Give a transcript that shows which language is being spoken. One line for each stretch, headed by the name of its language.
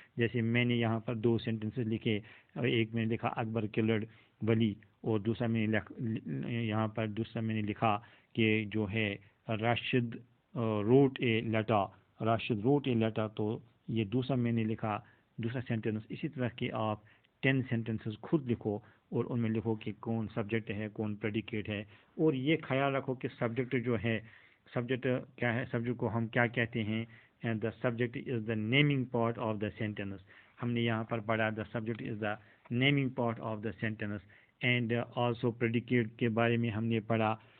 Urdu: جیسے میں نے یہاں پر 2 سینٹینسز لکھے، ایک میں نے لکھا
English: Akbar killed Wali
Urdu: اور دوسرا میں نے یہاں پر دوسرا میں نے لکھا کہ جو ہے
English: Rashid wrote a letter,
Urdu: راشد روٹ اے لیٹر. تو یہ دوسرا میں نے لکھا دوسرا سینٹینس. اسی طرح کے آپ 10 سینٹینسز خود لکھو اور ان میں لکھو کہ کون سبجیکٹ ہے کون پریڈیکیٹ ہے. اور یہ خیال رکھو کہ سبجیکٹ جو ہے، سبجیکٹ کیا ہے، سبجیکٹ کو ہم کیا کہتے ہیں.
English: The subject is the naming part of the sentence.
Urdu: ہم نے یہاں پر پڑھا
English: The subject is the naming part of the sentence.
Urdu: And also predicate کے بارے میں ہم نے پڑھا.